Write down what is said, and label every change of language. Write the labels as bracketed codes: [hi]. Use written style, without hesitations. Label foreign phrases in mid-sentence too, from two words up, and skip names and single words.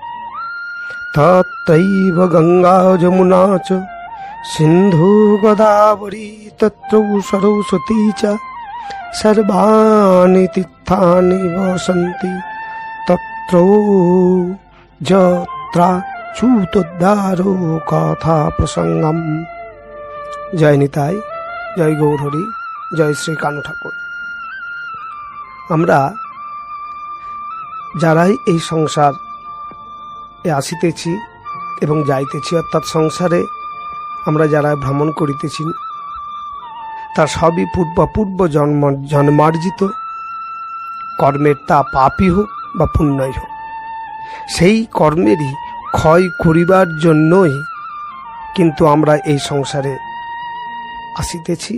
[sa] तत्रैव गंगा जमुना च सिन्धु गोदावरी तत्र सरस्वती च सर्वाणि तीर्थानि वसन्ति तत्र यत्राच्युतोद्धारो कथा प्रसंगम। [bn] जय निताई, जय गौर हरि, जय श्री कानु ठाकुर। আমরা যারাই এই সংসারে আসিতেছি এবং যাইতেছি, অর্থাৎ সংসারে আমরা যারা ভ্রমণ করিতেছি, তার সবই পূর্ব জন্মার্জিত কর্মের, তা পাপই হোক বা পুণ্যই হোক, সেই কর্মেরই ক্ষয় করিবার জন্যই কিন্তু আমরা এই সংসারে আসিতেছি।